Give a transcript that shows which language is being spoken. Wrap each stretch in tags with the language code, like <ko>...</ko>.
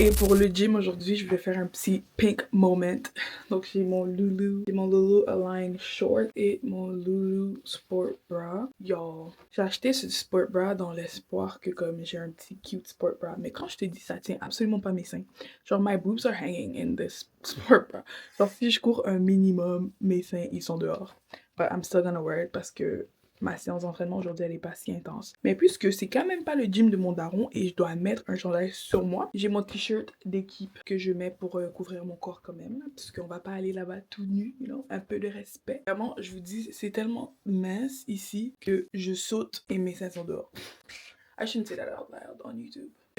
<fr>Et pour le gym aujourd'hui, je vais faire un petit pink moment. Donc j'ai mon Lulu Align Short et mon Lulu Sport Bra. Yo, j'ai acheté ce sport bra dans l'espoir que comme j'ai un petit cute sport bra. Mais quand je te dis ça tient absolument pas mes seins.</fr> <en>Genre my boobs are hanging in this sport bra.</en> <fr>Genre si je cours un minimum, mes seins ils sont dehors.</fr> <en>But I'm still gonna wear it</en> <fr>parce que ma séance d'entraînement aujourd'hui elle est pas si intense. Mais puisque c'est quand même pas le gym de mon daron et je dois mettre un chandail sur moi, j'ai mon t-shirt d'équipe que je mets pour couvrir mon corps quand même. Parce qu'on va pas aller là-bas tout nu,</fr> <en>you know?</en> <fr>Un peu de respect. Vraiment, je vous dis, c'est tellement mince ici que je saute et mes seins sont dehors.</fr> <en>I shouldn't say that out loud on YouTube.</en>